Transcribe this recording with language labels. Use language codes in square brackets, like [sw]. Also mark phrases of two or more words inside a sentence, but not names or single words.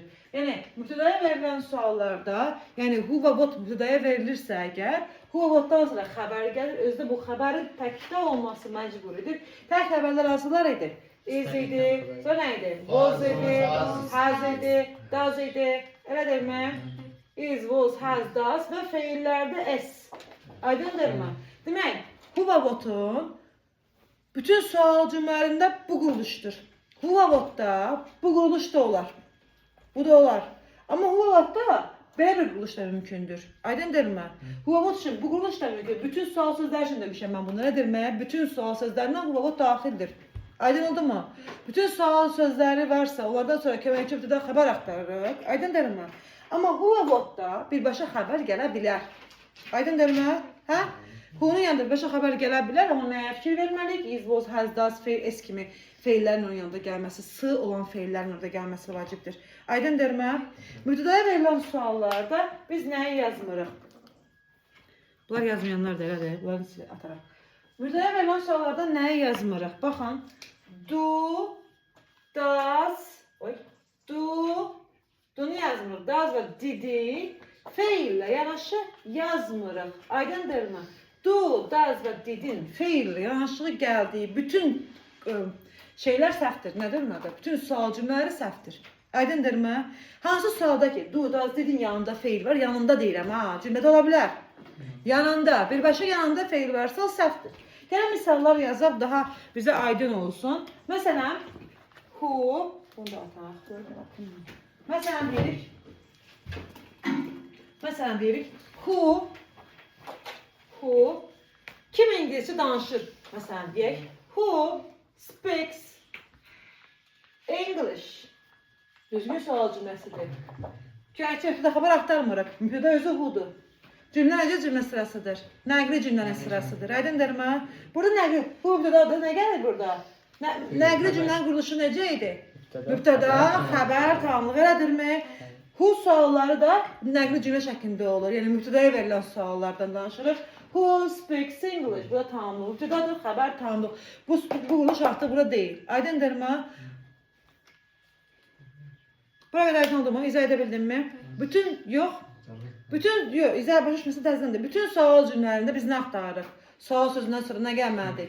[az] Yəni, mübtədaya verilən suallarda, yəni who və what mübtədaya verilirsə əgər, who və whatdan sonra xəbər gəlir, özdə bu xəbərin təkdə olması məcburidir. Tək xəbərlər hansılar idi? Is idi, sonra nə idi? Was idi, has idi, does idi, elə deyilmi? [en] Is, was, has, does [az] və feillərdə s. Aydındırmı? Demək, who və what'un bütün sual cümlələrində bu quruluşdur. Who və what'da bu quruluş da olar. Bu da olar. Amma who və what'da belə bir quruluş da mümkündür. Aydındırmı? Who və what üçün bu quruluş da mümkündür. Bütün sual sözlər üçün demişəm mən bunu. Nədirmə? Bütün sual sözlərindən who və what daxildir. Aydın oldu mu? Bütün sual sözləri varsa, onlardan sonra köməkçi mübtəda xəbər axtarırıq. Aydındırmı? Amma who və what'da birbaşa xəbər gələ bilər. Aydındırmı? Hə? Who'nun yanında birbaşa xəbər gələ bilər, amma nəyə fikir verməliyik? [en] Is, was, has, does, [az] s kimi feillərin onun yanında gəlməsi, s olan feillərin orada gəlməsi vacibdir. Aydındırmı? Mübtədaya verilən suallarda biz nəyi yazmırıq? Bunlar yazmayanlar da elədir, bunları ataraq. Mübtədaya verilən suallarda nəyi yazmırıq? Baxın, [en] do, does, [az] do-nu yazmırıq, does və didi feillə yanaşı yazmırıq. Aydındırmı? [en] Do, does [az] və didin feillə yanaşığı gəldiyi bütün şeylər səhvdir. Nədir? Bütün sual cümlələri səhvdir. Aydındırmı? Hansı sualda ki, [en] do, does, [az] didin yanında feil var, yanında deyirəm, cümlədə ola bilər. Yanında, birbaşa yanında feil varsa o səhvdir. Gəlin misallar yazaq, daha bizə aydın olsun. Məsələn, who, bunu da ataq. Məsələn deyirik, who kim ingiliscə danışır? Məsələn deyək, [en] who speaks English? [az] Düzgün sual cümləsidir. Köməkçi mübtəda xəbər axtarmırıq. Mübtəda özü who'dur. Cümlə necə cümlə sırasıdır? Nəqli cümlənin sırasıdır. Aydındırmı? Burada nəqli, bu mübtədadır. Nə gəlir burada? Nəqli cümlənin quruluşu necə idi? Mübtəda, xəbər, tamamlıq elədirmi? Who sualları da nəqli cümlə şəklində olur. Yəni mübtədaya verilən suallardan danışırıq. [en] Who speaks English? [az] Bu da tamamlıq. Mübtədadır, xəbər, tamamlıq. Bu quruluş artıq burada deyil. Aydındırmı? Bura qədər aydın oldu mu? İzah edə bildimmi? İzah başa düşməsi təzədir. Bütün sual cümlələrində biz nə axtarırıq? Sual sözündən sonra nə gəlməlidir?